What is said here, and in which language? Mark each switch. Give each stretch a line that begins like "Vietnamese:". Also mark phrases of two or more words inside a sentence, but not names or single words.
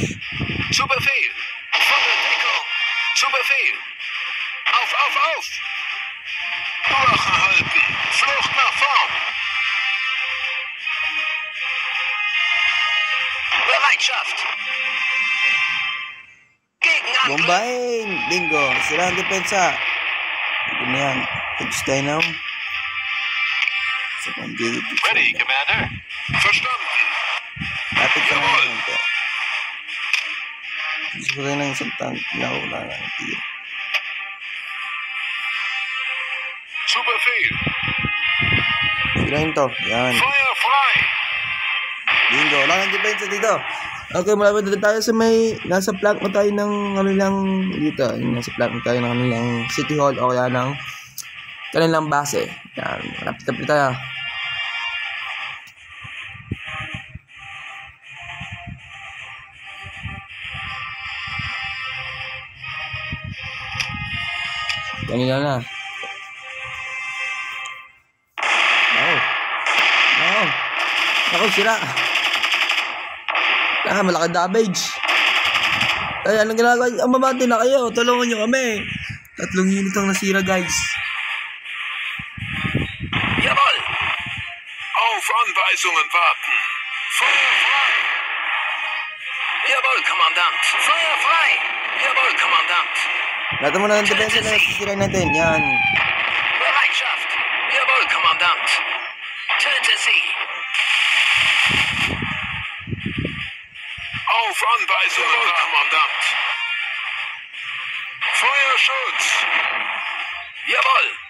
German: Zu Befehl. Volle Deckung. Zu Befehl. Auf, auf, auf. Wache halten. Flucht nach vorn. Bereitschaft. Gegenangriff.
Filipino: Bombahin! Bingo! Sira ang depensa. Ito na yan. Touch tayo na. Sa pang-gate.
English: Ready, Commander. Verstanden.
Filipino: Lapit ka na
German: Jawohl.
Filipino: naman ito. Gusto ko rin ng isang tank na wala na ng tiyo. Zu Befehl. Sirain to. Yan. Feuer frei. Bingo. Wala nang depensa dito. Okay, malapit na tayo sa may, nasa flank na tayo ng kanilang, dito, nasa flank na tayo ng kanilang city hall o kaya ng kanilang base. Yan, malapit tayo. Kanila na. No. Ako, sira. Malaki damage. Kaya anong ginagawa? Mamati na kayo. Tulungan nyo kami. 3 unit ang nasira, guys.
German: Jawohl. Auf Anweisungen warten. Feuer frei. Jawohl, Kommandant. Feuer frei. Jawohl, Kommandant.
Filipino: Lahat mo na ng depensa na nasisira natin. Yan.
German: Bereitschaft. Jawohl, Kommandant. Töte sie. Auf Anweisungen, Kommandant. Feuerschutz. Jawohl.